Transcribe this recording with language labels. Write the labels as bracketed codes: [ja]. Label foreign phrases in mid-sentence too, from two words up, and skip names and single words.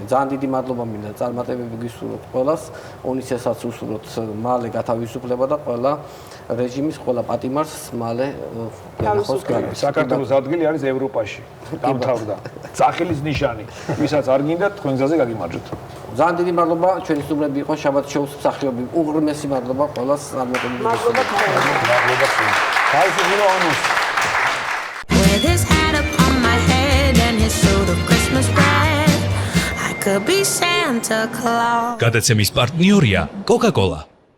[ka] ძალიან დიდი მადლობა მინდა წარმატებები გისურვოთ ყველას, ონისესაც უსურვოთ მალე გათავისუფლება და ყველა რეჟიმის ყველა პატიმარს მალე განახოს გარეთ. საქართველოს ადგილი არის ევროპაში. დამთავრდა. წახილის ნიშანი. ვისაც არ გინდა თქვენ გზაზე გაგიმარჯვოთ. ძალიან დიდი მადლობა ჩვენი სტუმრები იყო შაბათ შოუს მსახიობი. უღრმესი მადლობა ყველას წარმატებები. მადლობა თავისუფლება ონოს. [en] With his hat up on my head and his suit of Christmas red, I could be Santa Claus. [ka] გადაცემის პარტნიორია Coca-Cola.